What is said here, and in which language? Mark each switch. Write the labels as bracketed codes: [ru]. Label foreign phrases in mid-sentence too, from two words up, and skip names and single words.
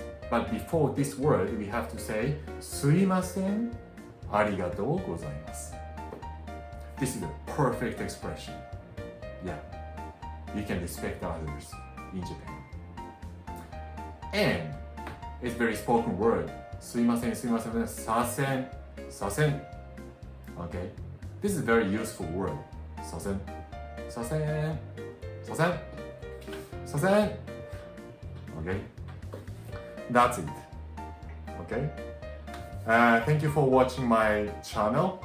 [en] But before this word, we have to say [ja] すいません、ありがとうございます. [en] This is a perfect expression. Yeah, you can respect others in Japan. And it's very spoken word. [ja] すいません、すいません、さーせん、さーせん. [en] Okay, this is a very useful word. [ja] さーせん、さーせん、さーせん、さーせん. [en] Okay, that's it. Okay, thank you for watching my channel.